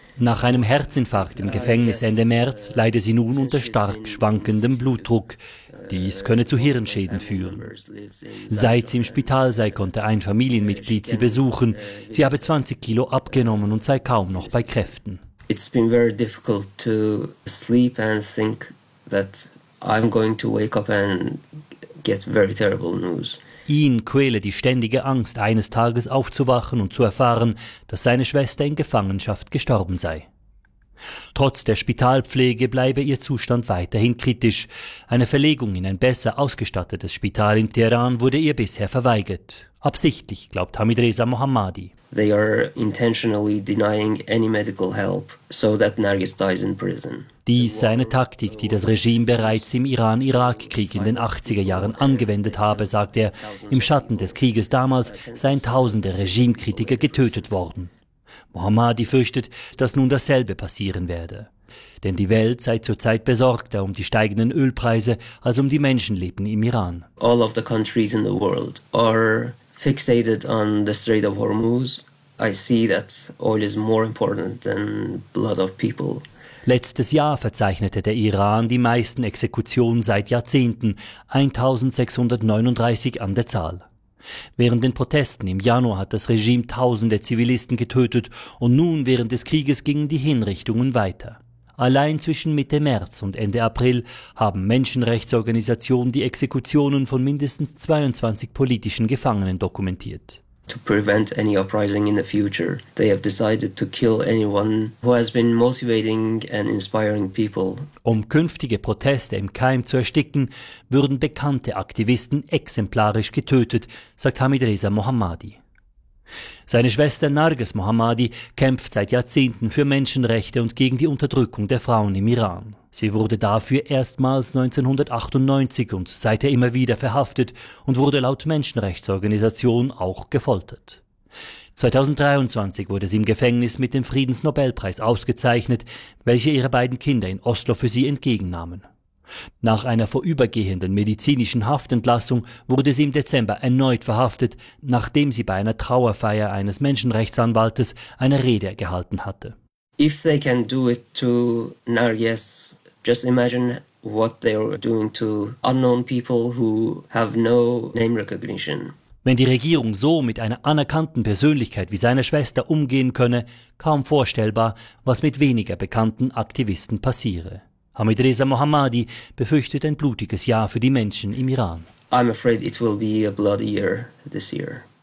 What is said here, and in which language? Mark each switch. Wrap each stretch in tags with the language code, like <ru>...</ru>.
<de>Nach einem Herzinfarkt im Gefängnis Ende März leide sie nun unter stark schwankendem Blutdruck. Dies könne zu Hirnschäden führen. Seit sie im Spital sei, konnte ein Familienmitglied sie besuchen. Sie habe 20 Kilo abgenommen und sei kaum noch bei Kräften.</de> <en>It's been very difficult to sleep and think that I'm going to wake up and get very terrible news.</en> <de>Ihn quäle die ständige Angst, eines Tages aufzuwachen und zu erfahren, dass seine Schwester in Gefangenschaft gestorben sei. Trotz der Spitalpflege bleibe ihr Zustand weiterhin kritisch. Eine Verlegung in ein besser ausgestattetes Spital in Teheran wurde ihr bisher verweigert. Absichtlich, glaubt Hamid Reza Mohammadi.</de> <en>They are intentionally denying any medical help, so that Narges dies in prison.</en> <de>Dies sei eine Taktik, die das Regime bereits im Iran-Irak-Krieg in den 80er Jahren angewendet habe, sagt er. Im Schatten des Krieges damals seien tausende Regimekritiker getötet worden. Mohammadi fürchtet, dass nun dasselbe passieren werde. Denn die Welt sei zurzeit besorgter um die steigenden Ölpreise als um die Menschenleben im Iran.</de> <en>All of the countries in the world are fixated on the Strait of Hormuz. I see that oil is more important than blood of people.</en> <de>Letztes Jahr verzeichnete der Iran die meisten Exekutionen seit Jahrzehnten, 1639 an der Zahl. Während den Protesten im Januar hat das Regime tausende Zivilisten getötet und nun während des Krieges gingen die Hinrichtungen weiter. Allein zwischen Mitte März und Ende April haben Menschenrechtsorganisationen die Exekutionen von mindestens 22 politischen Gefangenen dokumentiert.</de> <en>To prevent any uprising in the future, they have decided to kill anyone who has been motivating and inspiring people.</en> <de>Um künftige Proteste im Keim zu ersticken, würden bekannte Aktivisten exemplarisch getötet, sagt Hamid Reza Mohammadi. Seine Schwester Narges Mohammadi kämpft seit Jahrzehnten für Menschenrechte und gegen die Unterdrückung der Frauen im Iran. Sie wurde dafür erstmals 1998 und seither immer wieder verhaftet und wurde laut Menschenrechtsorganisation auch gefoltert. 2023 wurde sie im Gefängnis mit dem Friedensnobelpreis ausgezeichnet, welche ihre beiden Kinder in Oslo für sie entgegennahmen. Nach einer vorübergehenden medizinischen Haftentlassung wurde sie im Dezember erneut verhaftet, nachdem sie bei einer Trauerfeier eines Menschenrechtsanwaltes eine Rede gehalten hatte.</de> <en>If they can do it to Narges, just imagine what they are doing to unknown people who have no name recognition.</en> <de>Wenn die Regierung so mit einer anerkannten Persönlichkeit wie seiner Schwester umgehen könne, kaum vorstellbar, was mit weniger bekannten Aktivisten passiere. Hamid Reza Mohammadi befürchtet ein blutiges Jahr für die Menschen im Iran.</de> <en>I'm afraid it will be a bloody year this year.</en>